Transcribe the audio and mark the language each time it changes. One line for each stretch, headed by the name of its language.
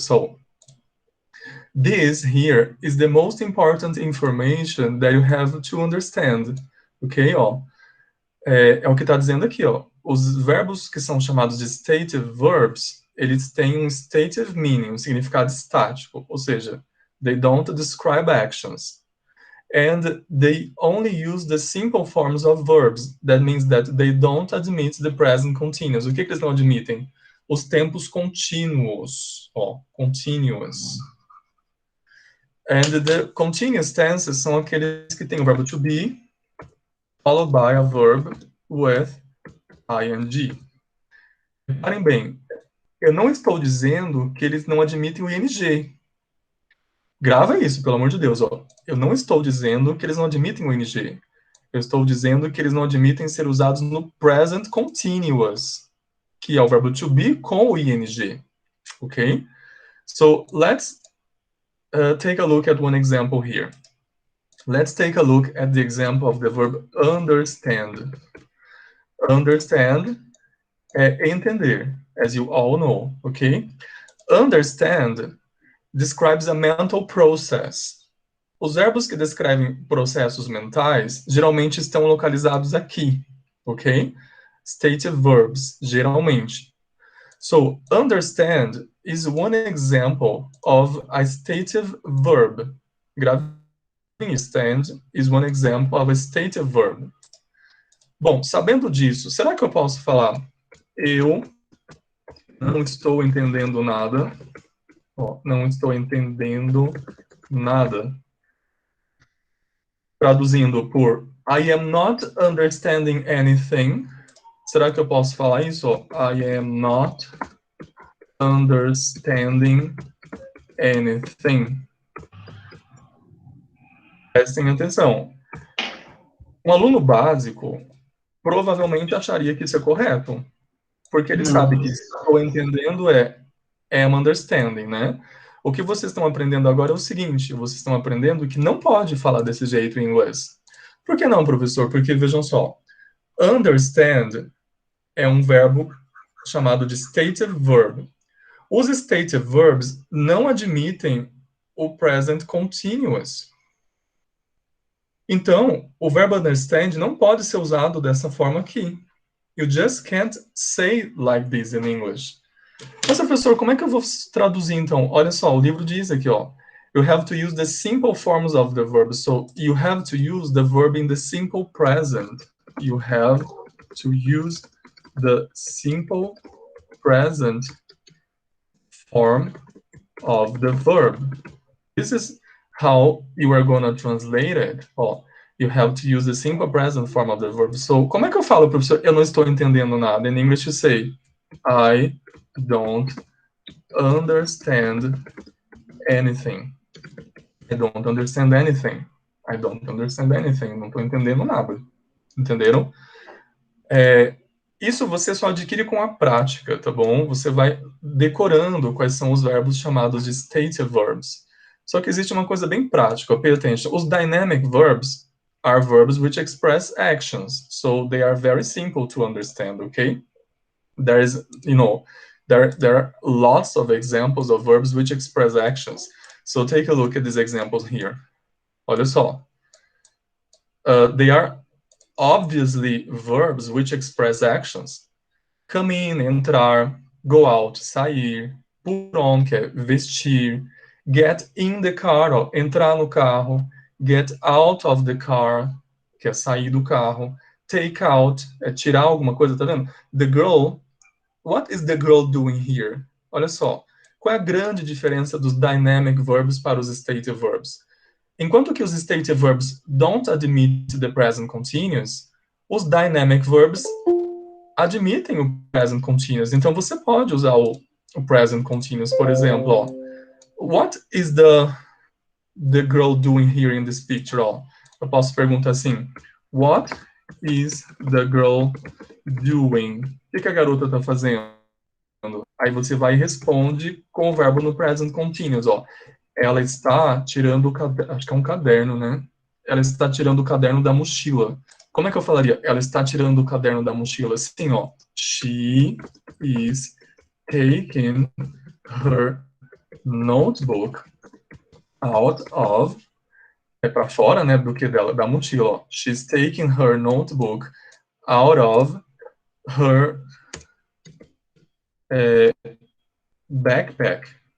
English: So, this here is the most important information that you have to understand, ok?
Portuguese: Ó, é o que está dizendo aqui, ó. Os verbos que são chamados de stative verbs, eles têm um stative meaning, um significado estático, ou seja,
English: they don't describe actions. And they only use the simple forms of verbs. That means that they don't admit the present continuous.
Portuguese: O que eles não admitem? Os tempos contínuos, ó, continuous.
English: And the continuous tenses
Portuguese: são aqueles que têm o verbo
English: to be, followed by a verb with ing.
Portuguese: Reparem bem, eu não estou dizendo que eles não admitem o ing. Grava isso, pelo amor de Deus. Ó. Eu não estou dizendo que eles não admitem o ing. Eu estou dizendo que eles não admitem ser usados no present continuous, que é o verbo to be com o ing. Ok?
English: So, let's take a look at one example here. Let's take a look at the example of the verb understand. Understand
Portuguese: é entender,
English: as you all know, ok? Understand describes a mental process.
Portuguese: Os verbos que descrevem processos mentais geralmente estão localizados aqui, ok? Stative verbs, geralmente.
English: So, understand is one example of a stative verb. Understand is one example of a stative verb.
Portuguese: Bom, sabendo disso, será que eu posso falar eu não estou entendendo nada? Ó, não estou entendendo nada. Traduzindo por
English: I am not understanding anything.
Portuguese: Será que eu posso falar isso?
English: Ó, I am not understanding anything.
Portuguese: Prestem atenção. Um aluno básico provavelmente acharia que isso é correto, porque ele sabe que estou entendendo
English: am understanding,
Portuguese: né? O que vocês estão aprendendo agora é o seguinte, vocês estão aprendendo que não pode falar desse jeito em inglês. Por que não, professor? Porque, vejam só, understand é um verbo chamado de stative verb. Os stative verbs não admitem o present continuous. Então, o verbo understand não pode ser usado dessa forma aqui.
English: You just can't say like this in English.
Portuguese: Mas, professor, como é que eu vou traduzir, então? Olha só, o livro diz aqui, ó.
English: You have to use the simple forms of the verb. So, you have to use the verb in the simple present. You have to use the simple present form of the verb. This is how you are going to translate it. Ó, you have to use the simple present form of the verb.
Portuguese: So, como é que eu falo, professor? Eu não estou entendendo nada.
English: In English, you say, I don't understand anything. I don't understand anything. I don't understand anything.
Portuguese: Não estou entendendo nada. Entenderam? Isso você só adquire com a prática, tá bom? Você vai decorando quais são os verbos chamados de stative verbs. Só que existe uma coisa bem prática,
English: pay attention. Os dynamic verbs are verbs which express actions, so they are very simple to understand, okay? There is, there are lots of examples of verbs which express actions. So take a look at these examples here.
Portuguese: Olha só.
English: They are obviously verbs which express actions. Come in,
Portuguese: entrar,
English: go out,
Portuguese: sair,
English: put on,
Portuguese: que é vestir,
English: get in the car,
Portuguese: ó, entrar no carro,
English: get out of the car,
Portuguese: que é sair do carro,
English: take out,
Portuguese: é tirar alguma coisa, tá vendo?
English: The girl, what is the girl doing here?
Portuguese: Olha só, qual é a grande diferença dos dynamic verbs para os stative verbs? Enquanto que os stative verbs
English: don't admit the present continuous,
Portuguese: os dynamic verbs admitem o present continuous. Então, você pode usar o present continuous, por exemplo, ó.
English: What is the girl doing here in this picture?
Portuguese: Ó, eu posso perguntar assim,
English: what is the girl doing?
Portuguese: O que a garota está fazendo? Aí você vai e responde com o verbo no present continuous, ó. Ela está tirando o caderno, acho que é um caderno, né? Ela está tirando o caderno da mochila. Como é que eu falaria? Ela está tirando o caderno da mochila. Assim, ó.
English: She is taking her notebook out of...
Portuguese: É para fora, né? Do que dela, da mochila, ó.
English: She's taking her notebook out of her backpack.